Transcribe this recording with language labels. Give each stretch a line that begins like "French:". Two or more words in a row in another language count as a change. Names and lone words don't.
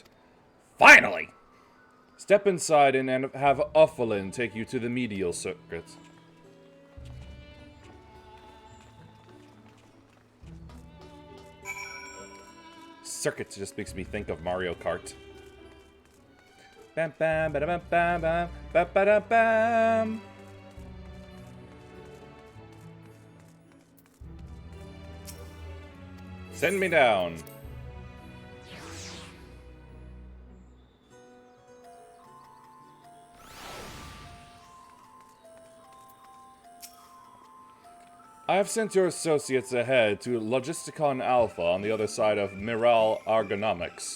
English: Finally! Step inside and have Uffalin take you to the medial circuit. Circuit just makes me think of Mario Kart. Bam bam ba bam bam bam ba ba bam. Send me down. I have sent your associates ahead to Logisticon Alpha on the other side of Miral Argonomics.